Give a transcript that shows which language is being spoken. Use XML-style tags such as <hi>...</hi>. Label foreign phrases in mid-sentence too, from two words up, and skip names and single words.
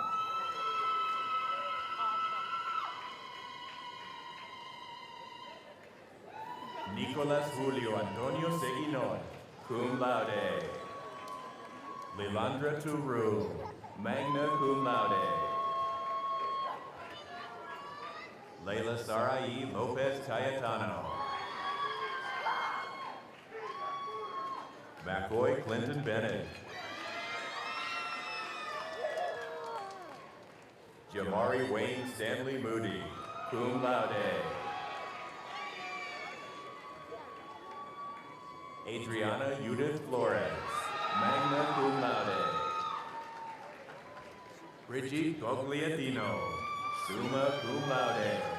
<en>Nicolas Julio Antonio Seguinon,</en> <la>cum laude.</la> <en>Lilandra Turu,</en> <la>magna cum laude.</la> <en>Leila Sarai Lopez Cayetano. McCoy Clinton Bennett. Jamari Wayne Stanley Moody,</en> <la>cum laude.</la> <en>Adriana Judith Flores,</en> <la>magna cum laude.</la> <en>Brigitte Gogliatino,</en> <la>summa cum laude.</la>